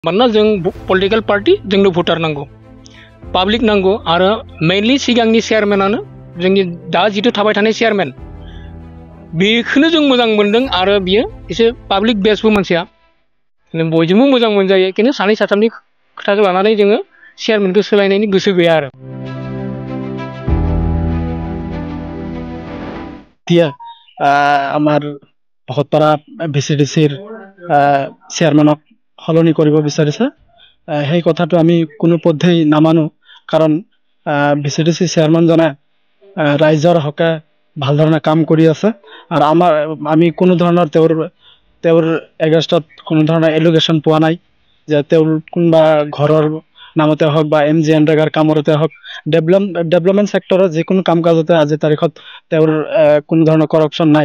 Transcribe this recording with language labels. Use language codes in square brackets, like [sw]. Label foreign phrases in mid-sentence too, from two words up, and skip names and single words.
[brx] मानोना जों [en] political party [brx] जोंनो भटार नांगौ पाब्लिक नांगौ आरो मेनलि सिगांनि चेयारमेनानो जोंनि दा जिथु थाबाय थानाय चेयारमेन बेखौनो जों मोजां मोनदों आरो बियो एसे पाब्लिक बेसबो मानसिया बयजोंबो मोजां मोनजायो खिन्थु सानै साथामनि खोथाखौ लानानै जोङो चेयारमेनखौ सोलायनायनि गोसो गैया आरो [as] আমাৰ ভকতপাৰা ভিচিডিচিৰ চেয়াৰমেনক সলনি কৰিব বিচাৰিছে সেই কথাটো আমি কোনো পধ্যেই নামানো কাৰণ ভিচিডিচি চেয়াৰমেনজনে ৰাইজৰ হকে ভাল ধৰণে কাম কৰি আছে আৰু আমি কোনো ধৰণৰ তেওঁৰ এগেইনষ্টত কোনো ধৰণৰ এলিগেশ্যন পোৱা নাই যে তেওঁৰ কোনোবা ঘৰৰ নামতে হওক বা MG এনৰেগাৰ কামতে হওক [en] development sector [as] যিকোনো কাম কাজতে আজিৰ তাৰিখত তেওঁৰ কোনো ধৰণৰ কৰাপশ্যন নাই